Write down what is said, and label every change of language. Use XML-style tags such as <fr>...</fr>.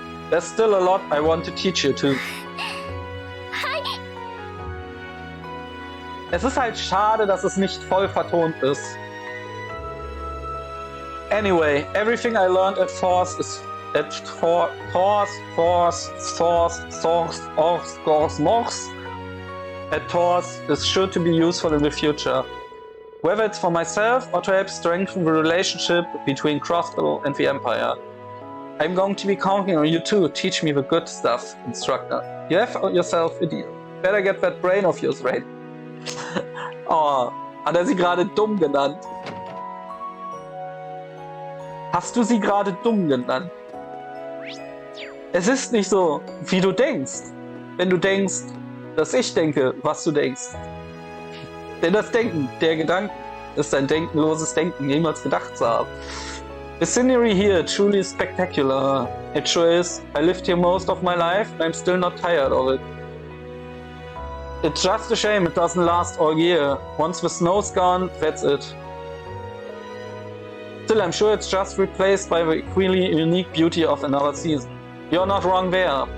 <en>There's still a lot I want to teach you too.</en> <de>Es ist halt schade, dass es nicht voll vertont ist.</de> <en>Anyway, everything I learned at Force is is sure to be useful in the future. Whether it's for myself or to help strengthen the relationship between Crossbow and the Empire. I'm going to be counting on you too. Teach me the good stuff, instructor. You have yourself a deal. Better get that brain of yours right.</en> <de>Oh, hat er sie gerade dumm genannt? Hast du sie gerade dumm genannt? Es ist nicht so, wie du denkst. Wenn du denkst, dass ich denke, was du denkst. Denn das Denken, der Gedanke, ist ein denkenloses Denken, jemals gedacht zu haben.</de> <en>The scenery here truly spectacular. It sure is. I lived here most of my life and I'm still not tired of it. It's just a shame it doesn't last all year. Once the snow's gone, that's it. Still, I'm sure it's just replaced by the equally unique beauty of another season. You're not wrong there.</en>